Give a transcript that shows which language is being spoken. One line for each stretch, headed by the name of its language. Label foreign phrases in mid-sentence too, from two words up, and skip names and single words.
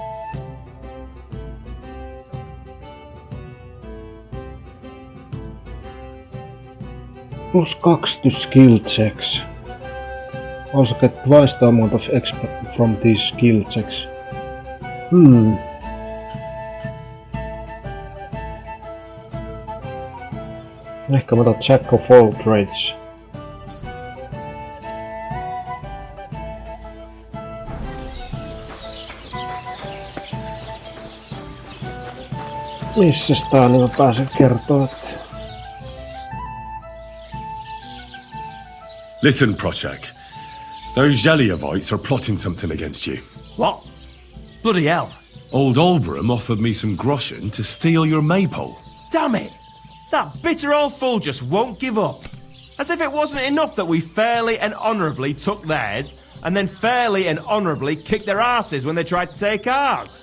English: +2 to skill checks. Also get twice the amount of expert from these skill checks.
Finnish: Ehkä mä otan
English: Jack of all trades.
Finnish: Missäs tää niin mä pääsen kertoa, että...
English: Listen, Prochak. Those Jeliovites are plotting something against you. What? Bloody hell. Old Olbram offered me some groschen to steal your maypole. Damn it! That bitter old fool just won't give up. As if it wasn't enough that we fairly and honourably took theirs, and then fairly and honourably kicked their asses when they tried to take ours.